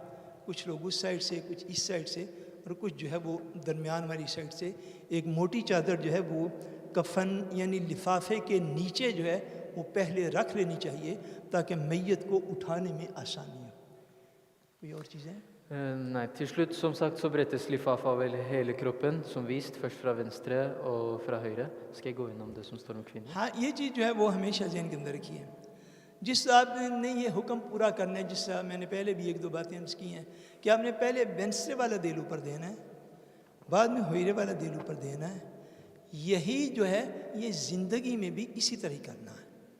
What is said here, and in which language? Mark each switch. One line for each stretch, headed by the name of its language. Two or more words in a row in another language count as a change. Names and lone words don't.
Urdu: کچھ لوگ اس سائڈ سے, کچھ اس سائڈ سے, اور کچھ جو ہے وہ درمیان والی سائڈ سے. ایک موٹی چادر جو ہے وہ کفن یعنی لفافے کے نیچے جو ہے وہ پہلے رکھ لینی چاہیے تاکہ میت کو اٹھانے میں آسانی ہو. کوئی اور چیزیں؟
Norwegian: Nei, til slutt som sagt så brettes lifafa over hele kroppen, som vist, først fra venstre og fra høyre. Skal jeg gå innom det som står om kvinner?
Urdu: ہاں یہ چیز جو ہے وہ ہمیشہ ذہن کے اندر رکھی ہے. جس آپ نے یہ حکم پورا کرنا ہے, جس طرح میں نے پہلے بھی 1-2 باتیں عرض کی ہیں کہ آپ نے پہلے وینسٹرے والا دل اوپر دینا ہے, بعد میں ہوئرے والا دل اوپر دینا ہے. یہی جو ہے یہ زندگی میں بھی اسی طرح کرنا ہے.